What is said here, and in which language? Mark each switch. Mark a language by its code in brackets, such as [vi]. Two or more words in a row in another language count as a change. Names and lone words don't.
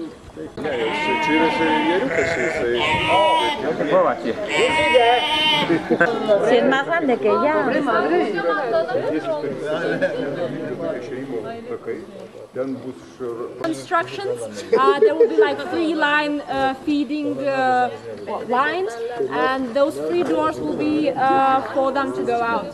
[lt] Ne, čia yra ėriukas, jisai. [es] Si es más grande que ella. [en] Instructions, there will be like 3-line feeding lines, and those 3 doors will be for them to go out.